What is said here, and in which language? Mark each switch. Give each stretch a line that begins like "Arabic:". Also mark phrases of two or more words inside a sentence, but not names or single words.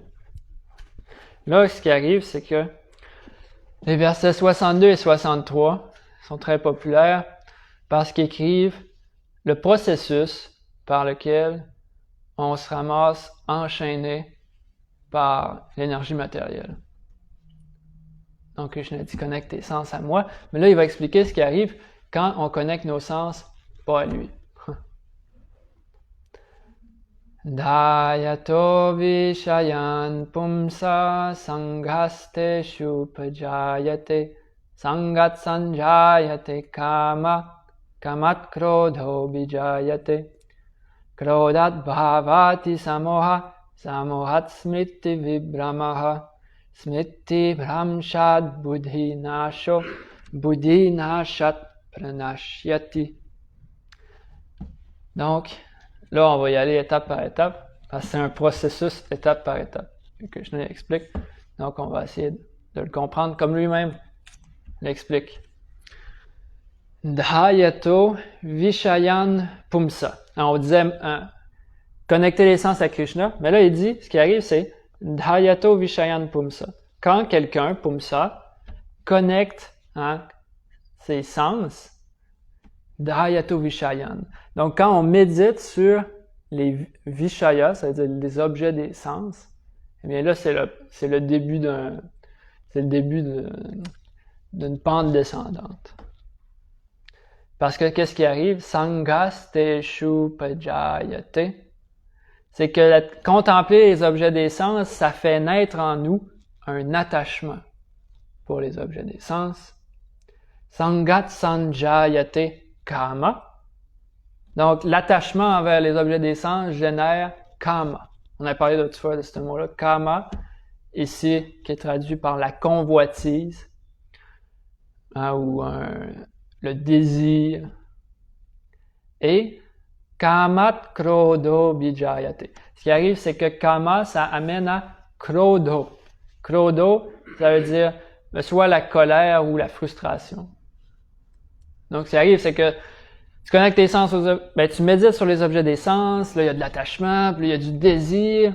French: Là, ce qui arrive, c'est que les versets 62 et 63 sont très populaires parce qu'ils écrivent le processus par lequel on se ramasse enchaîné par l'énergie matérielle. Donc, Krishna dit connecte tes sens à moi. Mais là, il va expliquer ce qui arrive quand on connecte nos sens pas à lui.
Sanskrit: ध्यायतो विषयान् पुंसः सङ्घस्ते शुपजायते सङ्गात् सञ्जायते काम कामात् क्रोधो विजायते क्रोधात् भवति सम्मोह सम्मोहात् स्मृति विभ्रमः स्मृति भ्रंशाद् बुद्धि नाशो बुद्धि नाशात् प्रणश्यति.
French: Donc, là, on va y aller étape par étape, parce que c'est un processus étape par étape, que je l'explique. Donc, on va essayer de le comprendre comme lui-même l'explique.
Sanskrit: ध्यायतो विषयान् पुंसः.
French: Alors, on disait connecter les sens à Krishna, mais là, il dit, ce qui arrive, c'est
Sanskrit: ध्यायतो विषयान् पुंसः.
French: Quand quelqu'un, pumsa, connecte ses sens,
Sanskrit: ध्यायतो विषयान्.
French: Donc, quand on médite sur les vishayas, c'est-à-dire les objets des sens, eh bien là, c'est le début d'une pente descendante. Parce que qu'est-ce qui arrive?
Sanskrit: सङ्गस्तेषु पजायते.
French: C'est que contempler les objets des sens, ça fait naître en nous un attachement pour les objets des sens.
Sanskrit: सङ्गात् सञ्जायते काम.
French: Donc, l'attachement envers les objets des sens génère kama. On a parlé d'autres fois de ce mot-là. Kama, ici, qui est traduit par la convoitise, ou le désir.
Sanskrit: Et कामात् क्रोधो विजायते.
French: Ce qui arrive, c'est que kama, ça amène à krodo. Krodo, ça veut dire soit la colère ou la frustration. Donc, ce qui arrive, c'est que Tu connectes tes sens tu médites sur les objets des sens, là, il y a de l'attachement, puis là, il y a du désir.